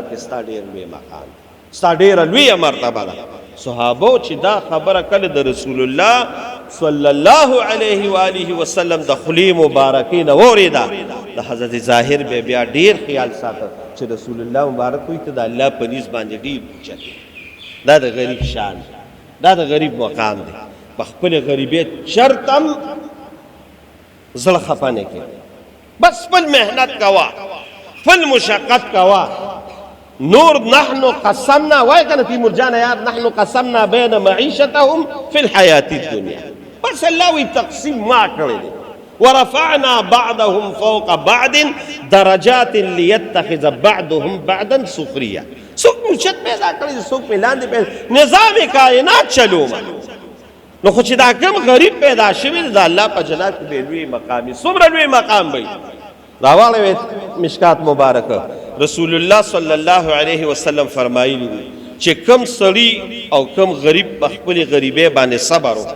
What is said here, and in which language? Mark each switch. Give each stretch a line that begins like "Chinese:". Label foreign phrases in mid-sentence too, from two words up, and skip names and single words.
Pashto: کې ستا ډېر لوی مقام ستا ډېره لویه مرتبه ده صحابو چې دا خبره کله د رسول الله
Arabic: صلی الله علیه و آله وسلم
Pashto: د خولې مبارکې نه واورېده د حضرت ظاهر بیا ډېر خیال ساته چې رسول الله مبارک وایي ته د الله په نیز باندې ډېر اوچت دا د غریب شان دا د غریب مقام دی په خپل غریبیت شرط هم زړه خفه نه کړي بس خپل محنت کوه خپل مشقت کوه نور
Arabic: نحن قسمنا
Pashto: وای کنه تیمور جان یار
Arabic: نحن قسمنا بین معیشتهم فی الحیات الدنیا
Pashto: بس الله وی تقسیم ما کړی دی
Arabic: ورفعنا بعضهم فوق بعض درجات ليتخذ بعضهم بعضا سخریا
Pashto: څوک مشت پیدا کړی څوک ملاندې پیدا نظام کائنات چلو نو خو چې دا کوم غریب پیدا شوی د الله په جنات کې لوی مقام څومره لوی مقام وي راواله مشکات مبارکه رسول الله
Arabic: صلی الله علیه وسلم
Pashto: فرمایلی دي چې کم سړی او کم غریب په خپل غریبۍ باندې صبر